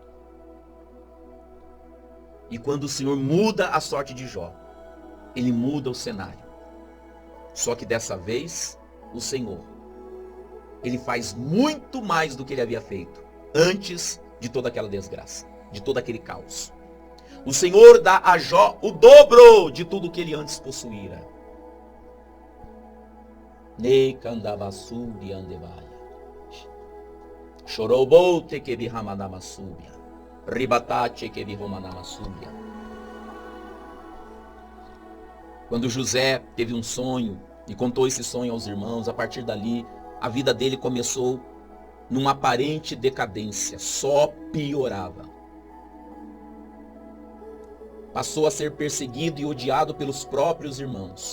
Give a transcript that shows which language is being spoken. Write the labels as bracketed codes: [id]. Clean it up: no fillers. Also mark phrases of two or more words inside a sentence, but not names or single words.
[pt] E quando o Senhor muda a sorte de Jó, Ele muda o cenário. Só que dessa vez, o Senhor, Ele faz muito mais do que Ele havia feito antes de toda aquela desgraça, de todo aquele caos. O Senhor dá a Jó o dobro de tudo que ele antes possuíra. Nekandavassuri andevaya. Chorobote que vihamanamasubia. Ribatate que vihamanamasubia. Quando José teve um sonho e contou esse sonho aos irmãos, a partir dali, a vida dele começou numa aparente decadência, só piorava. Passou a ser perseguido e odiado pelos próprios irmãos.